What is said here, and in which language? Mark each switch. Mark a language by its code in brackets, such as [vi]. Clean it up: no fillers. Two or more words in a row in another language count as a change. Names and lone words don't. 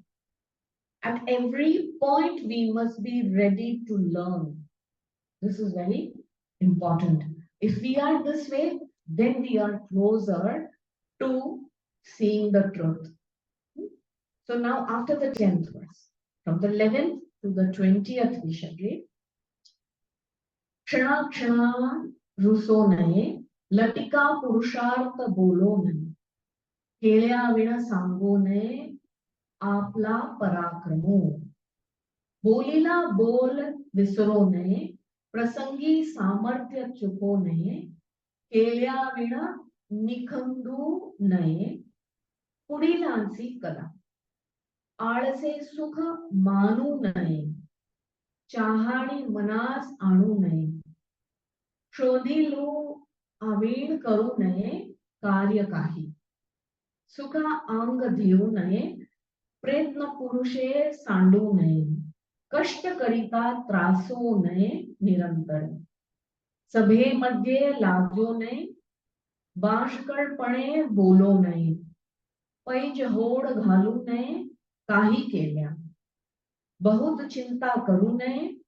[en] At every point, we must be ready to learn. This is very important. If we are this way, then we are closer to seeing the truth. So now after the 10th verse, from the 11th to the 20th, we shall read. [mr] क्षण क्षण रुसो नये, लटिका पुरुषार्थ बोलो नये, केल्या विणा सांगो नये, आपला पराक्रमो. बोलिला बोल विसरो नये, प्रसंगी सामर्थ्य चुपो नये, केल्या विणा निखंदू नये, पुढिलांसी काला. आळसे सुख मानू नये, चाहाणी मनास आणू नये, शोधिलो आवीण करू नये कार्य काही, सुखा अंग घेऊ नये, प्रयत्न पुरुषे सांडू नये, कष्ट करिता त्रासो नये निरंतर, सभेमध्ये लागो नये, बाष्कळपणे बोलो नये, पैज होड घालू नये, काही केल्या, बहुत चिंता करू नये,